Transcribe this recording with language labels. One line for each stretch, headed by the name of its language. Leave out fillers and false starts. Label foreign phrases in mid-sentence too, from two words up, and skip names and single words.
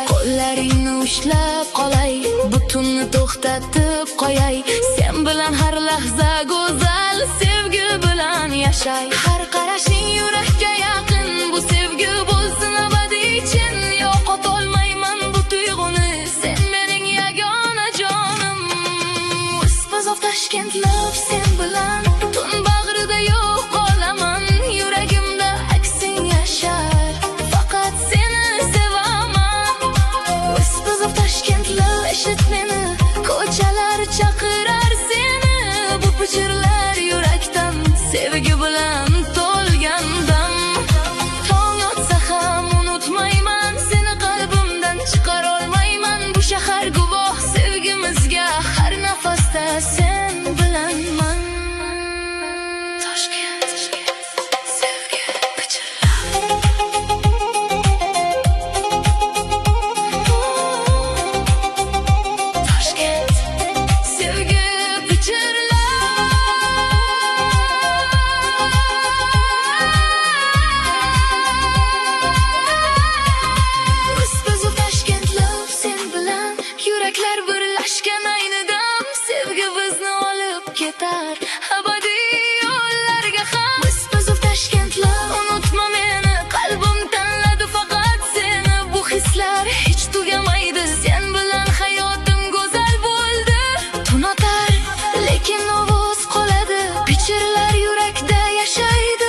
Uzbek: Qo'llaringni ushlab qolay, butunni to'xtatib qo'yay. Sen bilan har lahza go'zal, sevgi bilan yashay. Har qarashing yurakka yaqin, bu sevgi bo'lsin abadiy chin. Yo'qotolmayman bu tuyg'uni, sen mening yagona jonim.
English: Whispers of Tashkent love,
Uzbek: sen bilan tun bag'rida yo'q qolaman. Yuragimda aksing yashar, faqat seni sevaman.
English: Whispers of Tashkent love,
Uzbek: eshit meni, ko'chalar chaqirar seni. Bu pichirlar yurakdan, sevgi bilan to'lgan dam. Tong otsa ham unutmayman, seni qalbimdan chiqarolmayman. Bu shahar guvoh sevgimizga, har nafasda sen bilanman. Toshkent, sevgi pichirlar. Toshkent, sevgi pichirlar.
English: Whispers of Tashkent love,
Uzbek: sen bilan yuraklar birlashgan ayni dam. Sevgi bizni olib ketar abadiy yo'llarga ham.
English: Whispers of Tashkent love,
Uzbek: unutma meni, qalbim tanladi faqat seni. Bu hislar hech tugamaydi, sen bilan hayotim go'zal bo'ldi. Tun otar, lekin ovoz qoladi, pichirlar yurakda yashaydi.